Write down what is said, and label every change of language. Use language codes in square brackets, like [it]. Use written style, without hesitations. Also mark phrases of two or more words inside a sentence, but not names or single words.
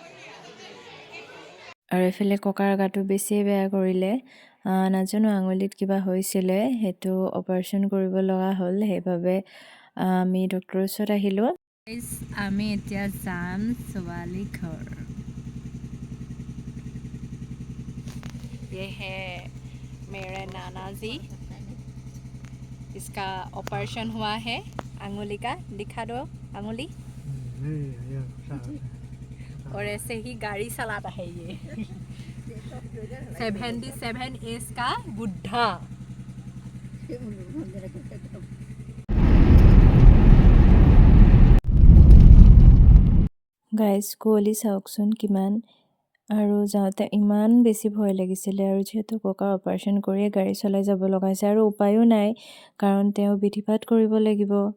[as] আৰু এইফালে ককাৰ গাটো বেছিয়ে বেয়া কৰিলে। নাজানো আঙুলিত কিবা হৈছিলে, সেইটো অপাৰেশ্যন কৰিব লগা হ'ল। সেইবাবে আমি ডক্টৰৰ ওচৰত আহিলোঁ। আমি এতিয়া যাম ছোৱালী ঘৰ। [hi] ये है मेरा नाना जी, इसका ऑपरेशन हुआ है अंगुली का, दिखा दो अंगुली। और ऐसे ही गाड़ी चलाता है ये 77 एज का बुढ़ा। [as] গাইজ কুঁৱলী চাওকচোন কিমান, আৰু যাওঁতে ইমান বেছি ভয় লাগিছিলে। আৰু যিহেতু ককাৰ অপাৰেশ্যন কৰিয়ে গাড়ী চলাই যাব লগা হৈছে, আৰু উপায়ো নাই কাৰণ তেওঁ বিধি পাত কৰিব লাগিব।